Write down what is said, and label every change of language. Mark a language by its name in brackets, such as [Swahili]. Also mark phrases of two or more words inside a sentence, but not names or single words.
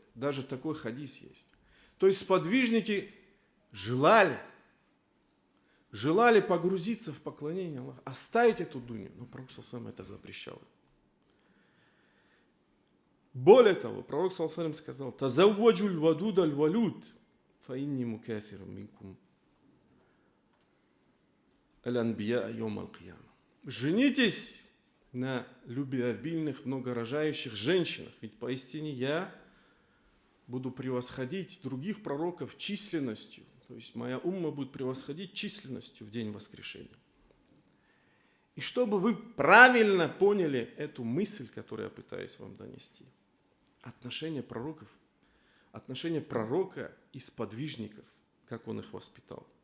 [Russian] Даже такой хадис есть. То есть сподвижники желали погрузиться в поклонение Аллаху, оставить эту дунью, но пророк ﷺ это запрещал. Более того, пророк ﷺ сказал: [Arabic] «تزوجوا الودود الولود، فإني مكاثر منكم الأنبياء يوم القيامة». [Russian] Женитесь на любвеобильных, многорожающих женщинах, ведь поистине я буду превосходить других пророков численностью, то есть моя умма будет превосходить численностью в день воскрешения. И чтобы вы правильно поняли эту мысль, которую я пытаюсь вам донести, отношение пророка и сподвижников, как он их воспитал.